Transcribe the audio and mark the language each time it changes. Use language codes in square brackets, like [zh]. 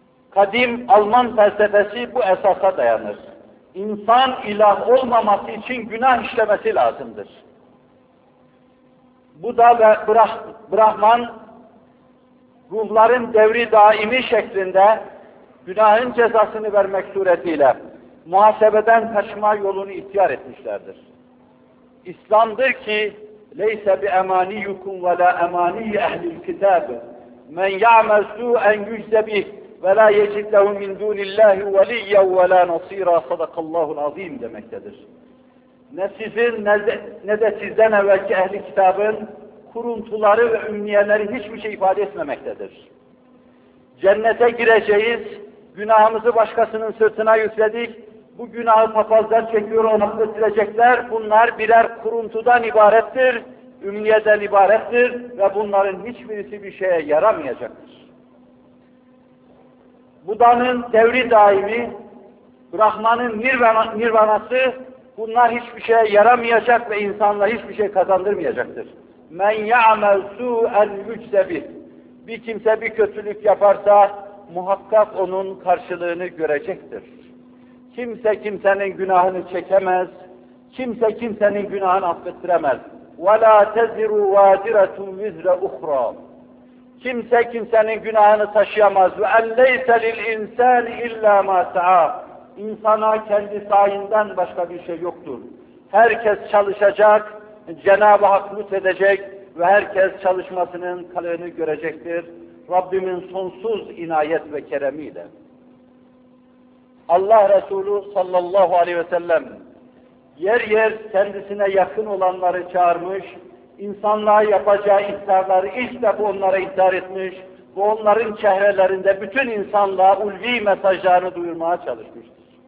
[tr] Kadim Alman felsefesi bu esasa dayanır. İnsan ilah olmaması için günah işlemesi lazımdır. Bu da Brahman ruhların devri daimi şeklinde günahın cezasını vermek suretiyle muhasebeden kaçma yolunu ihtiyar etmişlerdir. İslam'dır ki [ar] لَيْسَ بِاَمَانِيُّكُمْ وَلَا اَمَانِيِّ اَهْلِ الْكِتَابِ مَنْ يَعْمَلْ سُوءًا يُجْزَ بِهِ وَلَا يَجِدْ لَهُمْ مِنْ دُونِ اللّٰهِ وَلِيَّا وَلَا نَصِيرًا صَدَقَ اللّٰهُ الْعَظِيمُ [tr] demektedir. Ne sizin ne de sizden evvelki ehli kitabın kuruntuları ve ümniyeleri hiçbir şey ifade etmemektedir. Cennete gireceğiz, günahımızı başkasının sırtına yükledik, bu günahı papazlar çekiyor olmak ettirecekler, bunlar birer kuruntudan ibarettir, ümniyeden ibarettir ve bunların hiçbirisi bir şeye yaramayacaktır. Buda'nın devri daimi, Brahman'ın nirvanası, bunlar hiçbir şeye yaramayacak ve insanlara hiçbir şey kazandırmayacaktır. [ar] مَنْ يَعْمَلْ سُوءًا يُجْزَ بِهِ [tr] Bir kimse bir kötülük yaparsa muhakkak onun karşılığını görecektir. Kimse kimsenin günahını çekemez, kimse kimsenin günahını affettiremez. [ar] وَلَا تَزِرُوا وَادِرَةٌ وِذْرَ اُخْرَى [tr] Kimse kimsenin günahını taşıyamaz. [ar] وَاَلَّيْسَ لِلْاِنْسَانِ اِلَّا مَا سَعَى [tr] İnsana kendi sayından başka bir şey yoktur. Herkes çalışacak, Cenab-ı Hak lütfedecek ve herkes çalışmasının kalanını görecektir. Rabbimin sonsuz inayet ve keremiyle. Allah Resulü sallallahu aleyhi ve sellem yer yer kendisine yakın olanları çağırmış, insanlığa yapacağı ihtarları ilk defa onlara ihtar etmiş ve onların çehrelerinde bütün insanlığa ulvi mesajlarını duyurmaya çalışmıştır.